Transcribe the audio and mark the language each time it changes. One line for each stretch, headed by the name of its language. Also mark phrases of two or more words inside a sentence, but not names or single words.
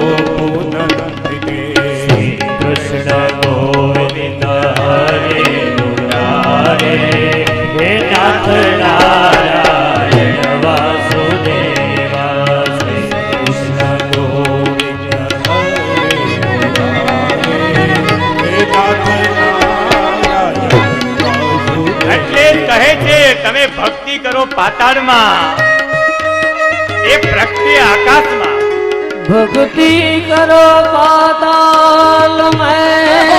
Sanskrit: पुनन्दिते श्री कृष्ण गोविंद हरे मुरारे हे नाथ नारायण वासुदेवा श्री कृष्ण गोविंद हरे मुरारे हे नाथ
Gujarati: એટલે કહે છે તમે ભક્તિ કરો પાતાળમાં, એ પ્રગટે આકાશમાં.
Hindi: भक्ति करो पाताल में